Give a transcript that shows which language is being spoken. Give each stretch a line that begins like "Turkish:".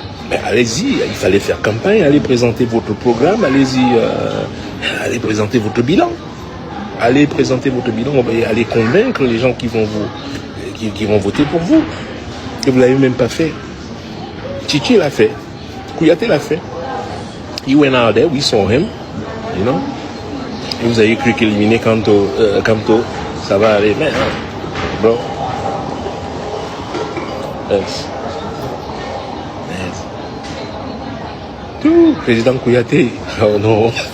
French: Mais allez-y, il fallait faire campagne, allez présenter votre programme, allez présenter votre bilan. Allez présenter votre bilan, allez convaincre les gens qui vont voter pour vous. Et vous ne l'avez même pas fait. Chichi l'a fait. Kouyaté l'a fait.
English: He went out there, we saw him, you know.
French: Et vous avez cru qu'éliminer Kanto, ça va aller, mais bro.
English: Yes.
French: Tout, président Kouyaté. Oh non.